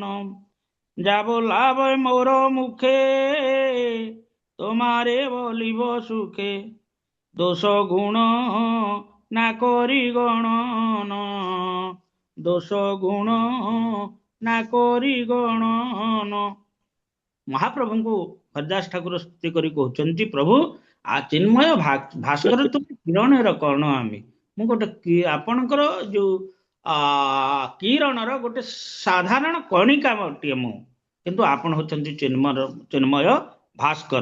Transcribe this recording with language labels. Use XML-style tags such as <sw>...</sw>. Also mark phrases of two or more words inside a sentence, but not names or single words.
<bn>যাব লাভ মোর মুখে, তোমারে বলিব সুখে, দোষ গুণ না করি গণন, দোষ গুণ না করি ଗଣନ।</bn> <or>ମହାପ୍ରଭୁଙ୍କୁ ହରିଦାସ ଠାକୁର ସ୍ତୁତି କରି କହୁଛନ୍ତି, ପ୍ରଭୁ ଚିନ୍ମୟ ଭାସ୍କର ତୁମେ, କିରଣର କଣ ଆମେ। ମୁଁ ଗୋଟେ ଆପଣଙ୍କର ଯୋଉ କିରଣର ଗୋଟେ ସାଧାରଣ କଣିକାଟିଏ ମୁଁ, କିନ୍ତୁ ଆପଣ ହଉଛନ୍ତି ଚିନ୍ମୟ ଭାସ୍କର।</or>